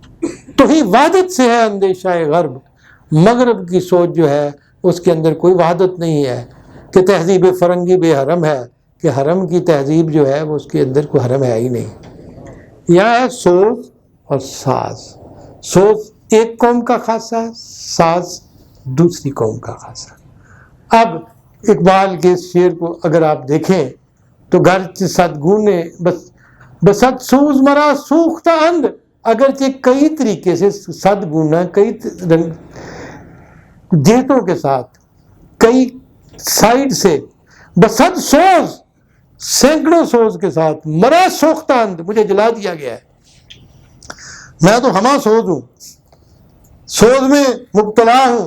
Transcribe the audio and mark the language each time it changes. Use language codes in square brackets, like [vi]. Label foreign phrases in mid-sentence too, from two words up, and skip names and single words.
[ur] توحید وحدت سے ہے اندیشہ غرب. مغرب کی سوچ جو ہے اس کے اندر کوئی وحدت نہیں ہے کہ تہذیب فرنگی بے حرم ہے، کہ حرم کی تہذیب جو ہے وہ اس کے اندر کوئی حرم ہے ہی نہیں. یہاں ہے سوز اور ساز. سوز ایک قوم کا خاصہ ہے، ساز دوسری قوم کا خاصہ. اب اقبال کے اس شعر کو اگر آپ دیکھیں تو [fa] گرچہ صد گونے بصد سوز مرا سوختہ اند، [ur] اگرچہ کئی طریقے سے صد گونا، کئی جہتوں کے ساتھ، کئی سائڈ سے، بصد سوز سینکڑوں سوز کے ساتھ، [fa] مرا سوختہ اند [ur] مجھے جلا دیا گیا ہے. میں تو ہمہ سوز ہوں، سوز میں مبتلا ہوں.